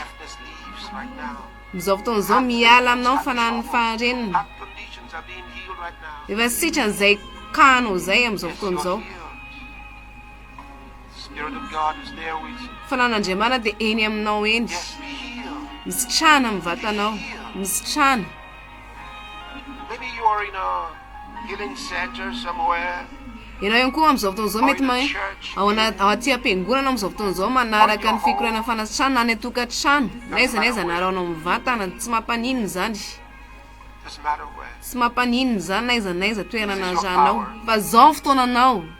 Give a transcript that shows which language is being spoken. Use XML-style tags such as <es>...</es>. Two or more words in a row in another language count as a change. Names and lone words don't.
<mg>Amin'izao fotoana izao miala aminao ny faharenina. Efa sitrana izay kanao zay amin'izao fotoana izao. Fanan'Andriamanitra dia eny aminao eny. Misitrana amin'ny vatanao. Misitrana.</mg> <en>Maybe you are in a healing center somewhere.</en> <mg>Ianao ihany koa amin'izao fotoana izao mety ao aty am-piangonana amin'izao fotoana izao manaraka ny fikorianan'ny fanasitranana any atokantrano. Naiza naiza naraonao mivantana tsy mampaninona zany. Tsy mampaninona zany naiza naiza toerana nazanao. Fa zao fotoananao.</mg>